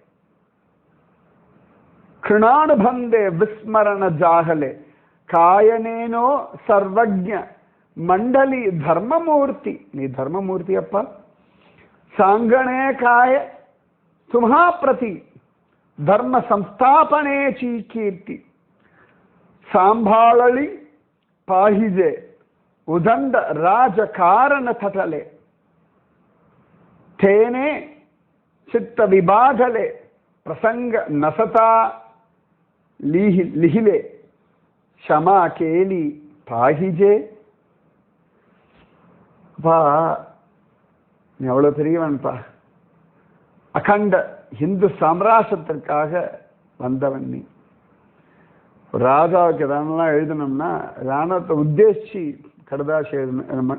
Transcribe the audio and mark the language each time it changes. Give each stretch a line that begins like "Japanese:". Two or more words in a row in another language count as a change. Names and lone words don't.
Marathi: कृणानुबंधे विस्मरण जाहले कायनेनो सर्वज्ञ मंडली धर्ममूर्ति नी धर्ममूर्ति अप्पा सांगणे काय तुम्हा प्रति धर्म संस्थापने ची कीर्ति सांभाळली पाहिजे उदंड राजकारण तटले तेने चित्त विभागले प्रसंग नसता लिहिले क्षमा केली पाहिजे.
Tamil: பா நீ அவ்வளோ பெரியவன்பா. அகண்ட இந்து சாம்ராஜ்யத்திற்காக வந்தவன் நீ. ராஜாவுக்கு எதெல்லாம் எழுதணும்னா ராணுவத்தை உத்தேசிச்சு கடுதாசி எழுதணும்.